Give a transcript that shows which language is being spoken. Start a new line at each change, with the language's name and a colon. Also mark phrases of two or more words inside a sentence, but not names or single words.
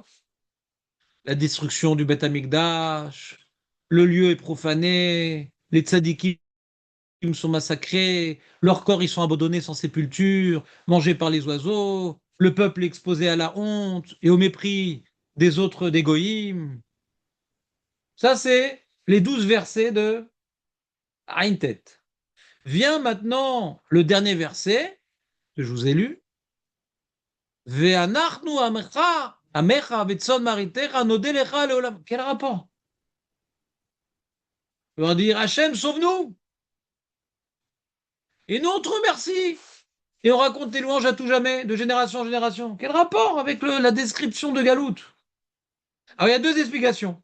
French: La destruction du Beth Amikdash, le lieu est profané, les tzadikim sont massacrés, leurs corps ils sont abandonnés sans sépulture, mangés par les oiseaux, le peuple est exposé à la honte et au mépris des autres des goïms. Ça, c'est les 12 versets de Aintet. Vient maintenant le dernier verset que je vous ai lu,
Hebrew: ואנחנו עמך וצאן מרעיתך נודה לך לעולם.
French: Quel rapport? On va dire, Hachem, sauve-nous. Et nous, on te remercie. Et on raconte tes louanges à tout jamais, de génération en génération. Quel rapport avec la description de Galout? Alors, il y a deux explications.